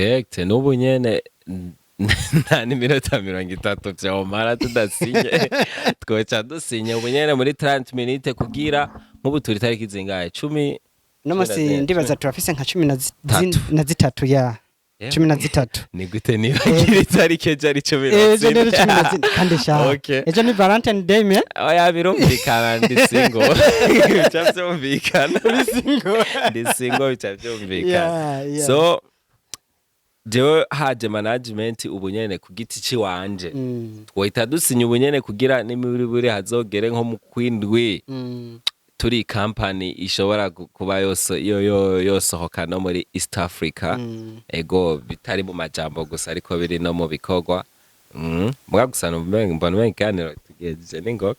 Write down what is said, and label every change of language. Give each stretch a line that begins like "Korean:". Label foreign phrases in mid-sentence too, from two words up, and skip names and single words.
Rundi: direct n'ubu nyene nta n'iminota 30 vyomara tudasinye twoca dusinye ubu nyene muri 30 minutes kugira nk'ubu turi tariki zingahe 10 no musi ndibaza turafise nka 13 ya 13 ni gute nibagira itariki ejo ari 13 kandi sha ejo ni Valentine Day me oya birumvikana ndi single bicavyumvikana uri single ndi single bicavyumvikana so jewe haje management ubu nyene ku giti ciwanje twohita dusinya ubu nyene kugira n'imiburi hazogere nko mu kwindwi turi company ishobora kuba yosohoka no muri East Africa ego bitari mu majambo gusa ariko biri no mu bikorwa mbwa gusa mbona Mukiganiro tugejeje n'ingoga